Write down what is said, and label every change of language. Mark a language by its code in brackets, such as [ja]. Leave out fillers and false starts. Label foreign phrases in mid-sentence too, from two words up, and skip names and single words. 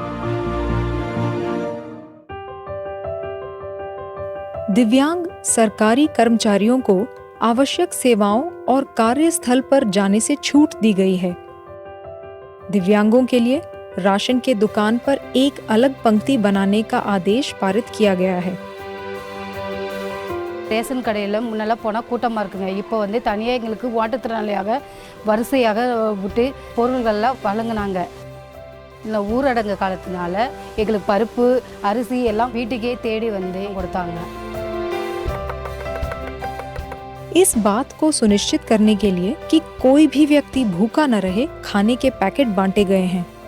[hi] दिव्यांग सरकारी कर्मचारियों को आवश्यक सेवाओं और कार्यस्थल पर जाने से छूट दी गई है। दिव्यांगों के लिए राशन के दुकान पर एक अलग पंक्ति बनाने का आदेश पारित किया गया है। [ta] ரேஷன் கடையில் முன்னெல்லாம் போனால் கூட்டமாக இருக்குங்க. இப்போ தனியாக எங்களுக்கு மாற்றுத்திறனாளியாக வரிசையாக விட்டு பொருள்கள்லாம் வழங்கினாங்க. இந்த ஊரடங்கு காலத்தினால எங்களுக்கு பருப்பு, அரிசி எல்லாம் வீட்டுக்கே தேடி கொடுத்தாங்க। [hi] इस बात को सुनिश्चित करने के लिए कि कोई भी व्यक्ति भूखा न रहे, खाने के पैकेट बांटे गए हैं।